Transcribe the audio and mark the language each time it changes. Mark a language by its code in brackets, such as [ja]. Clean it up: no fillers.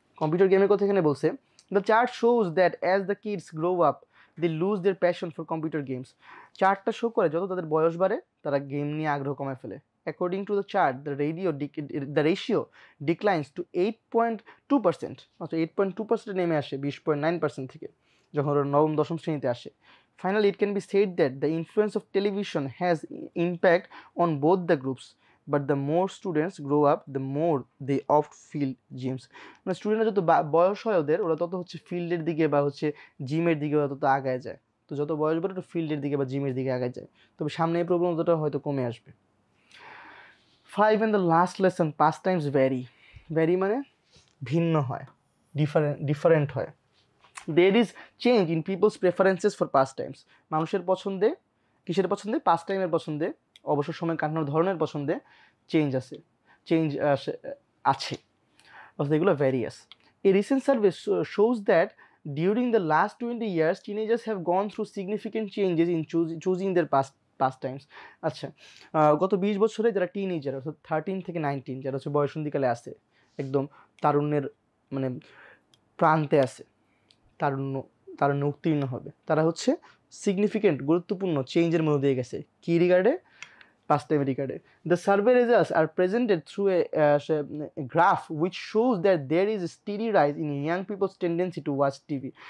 [bn] Computer গেমের কথা এখানে বলছে, [en] The chart shows that as the kids grow up they lose their passion for computer games. [bn] চার্টটা show করে যত তাদের বয়স বাড়ে তারা গেম নিয়ে আগ্রহ কমে ফেলে। [en] according to the chart, the ratio declines to 8.2%, [bn] অর্থাৎ 8.2% নেমে আসে 20.9% থেকে যখন ওরা নবম দশম শ্রেণীতে আসে। [en] Finally, it can be said that the influence of television has impact on both the groups, but the more students grow up, the more they opt field gyms. [bn] মানে স্টুডেন্টরা যত বয়স হয় ওরা তত হচ্ছে ফিল্ডের দিকে বা হচ্ছে জিমের দিকে তত আগায় যায়। তো যত বয়স বাড়ে একটু ফিল্ডের দিকে বা জিমের দিকে আগায় যায়, তবে সামনে এই প্রবণতাটা হয়তো কমে আসবে। [en] 5 and the last lesson, pastimes vary [bn] মানে ভিন্ন হয়, ডিফারেন্ট হয়। [en] There is change in people's preferences for pastimes. [bn] মানুষের পছন্দে কিসের পছন্দে? পাস টাইমের পছন্দে, অবসর সময় কাটানোর ধরনের পছন্দে চেঞ্জ আছে, অর্থাৎ এগুলো various. [en] A recent survey shows that during the last 20 years, teenagers have gone through significant changes in choosing their pastimes. [bn] আচ্ছা, গত 20 বছরে যারা টিনেজার অর্থাৎ 13 থেকে 19 যারা হচ্ছে বয়সন্ধিকালে আছে, একদম তারুণ্যের মানে প্রান্তে আছে, তারুণ্য উত্তীর্ণ হবে, তারা হচ্ছে সিগনিফিকেন্ট গুরুত্বপূর্ণ চেঞ্জের মধ্যে দিয়ে গেছে। [en] কি রিগার্ডে? pastime regarded. The survey results are presented through a graph which shows that there is a steady rise in young people's tendency to watch TV.